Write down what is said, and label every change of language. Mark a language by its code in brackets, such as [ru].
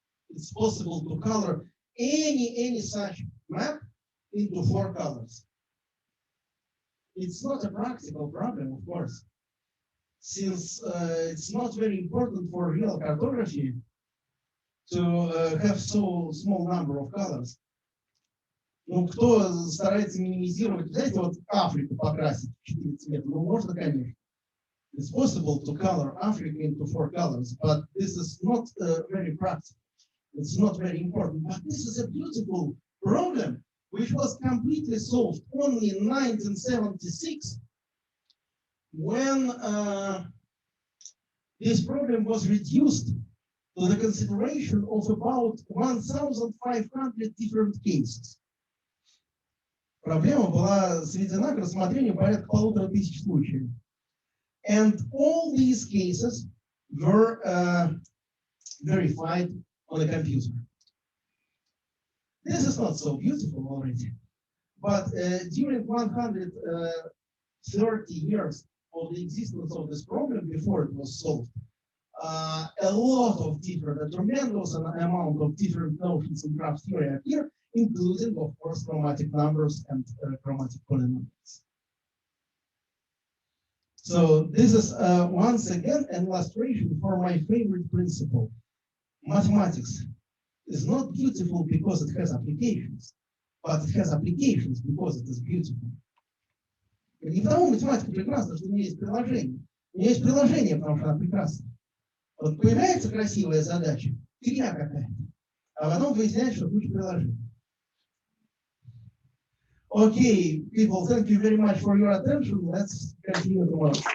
[en] It's possible to color any such map into 4 colors. It's not a practical problem, of course, since it's not very important for real cartography to have so small number of colors. [ru] Ну, кто старается минимизировать, знаете, вот Африку покрасить в 4 цвета, ну, можно, конечно. [en] It's possible to color Africa into 4 colors, but this is not very practical. It's not very important, but this is a beautiful problem which was completely solved only in 1976 when this problem was reduced to the consideration of about 1,500 different cases. [ru] Проблема была сведена к рассмотрению порядка 1500 случаев. [en] And all these cases were verified on a computer. This is not so beautiful already, but during 130 years of the existence of this problem before it was solved, a lot of different, a tremendous amount of different notions in graph theory appear, including, of course, chromatic numbers and chromatic polynomials. So this is once again an illustration for my favorite principle. Mathematics is not beautiful because it has applications, but it has applications because it is beautiful. [ru] Не потому математика прекрасна, что у нее есть приложение. У нее есть приложение, потому что она прекрасна. Вот появляется красивая задача, фигня какая-то, а потом выясняется, что куча приложений. [en] Okay, people, thank you very much for your attention. Let's continue tomorrow.